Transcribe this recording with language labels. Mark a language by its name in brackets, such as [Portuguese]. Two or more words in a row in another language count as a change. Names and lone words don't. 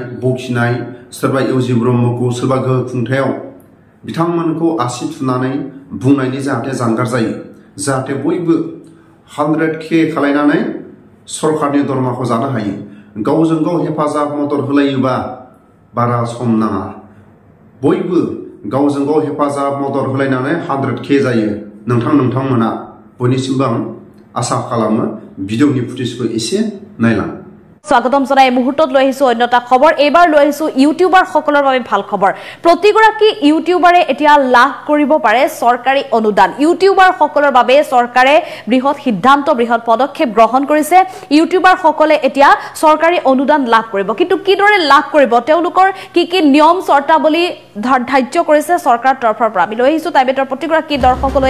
[Bodo] बखिनाय सोरबा इउजि ब्रह्मखौ सोरबा गोहो खुंथायाव बिथांमोनखौ आसि थुनानै बुंनायनि जाहाथे जानगार जायो जाहाथे बयबो 100K खालायनानै सरकारनि दरमाखौ जानो हायो गावजों गाव हेफाजाब मदद होलायोबा बारा सम नाङा बयबो गावजों गाव हेफाजाब मदद होलायनानै 100K जायो नोंथांमोना बयनिसिमबो आं आसा खालामो भिडिअनि फुटेजखौ एसे नायलां [Assamese] স্বাগতম জনাই এই মুহূৰ্তত লৈ আহিছো অন্যটা খবৰ এইবাৰ লৈ আহিছো ইউটিউবাৰ সকলৰ বাবে ভাল খবৰ প্ৰতিগৰাকী ইউটিউবাৰে এতিয়া লাভ কৰিব পাৰে চৰকাৰী অনুদান ইউটিউবাৰ সকলৰ বাবে চৰকাৰে বৃহৎ সিদ্ধান্ত বৃহৎ পদক্ষেপ গ্ৰহণ কৰিছে ইউটিউবাৰ সকলে এতিয়া চৰকাৰী অনুদান লাভ কৰিব কিন্তু কিদৰে লাভ কৰিব তেওঁলোকৰ কি নিয়ম চৰ্তাৱলী ধাৰ্য কৰিছে চৰকাৰৰ তৰফৰ পৰা আমি লৈ আহিছো তাইবেতৰ প্ৰতিগৰাকী দৰ্শকলৈ